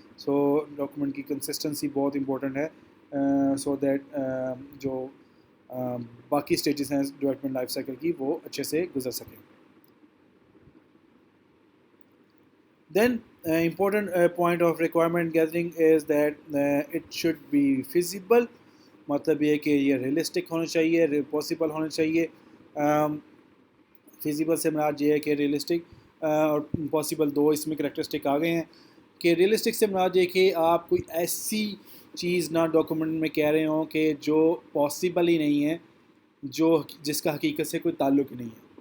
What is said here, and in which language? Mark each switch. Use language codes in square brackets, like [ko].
[hi] सो document की consistency बहुत important है सो दैट जो बाकी स्टेजेस हैं डेवलपमेंट लाइफ साइकिल की वो अच्छे से गुजर सकें. [en] Then important point of requirement gathering is that it should be feasible. [hi] मतलब ये कि ये रियलिस्टिक होना चाहिए, पॉसिबल होना चाहिए. फिजिबल से मुराद ये है कि रियलिस्टिक और पॉसिबल दो इसमें करैक्टरिस्टिक आ गए हैं. कि रियलिस्टिक से मुराद ये कि आप कोई ऐसी चीज़ ना डॉक्यूमेंट में कह रहे हों कि जो पॉसिबल ही नहीं है, जो जिसका हकीकत से कोई ताल्लुक ही नहीं है.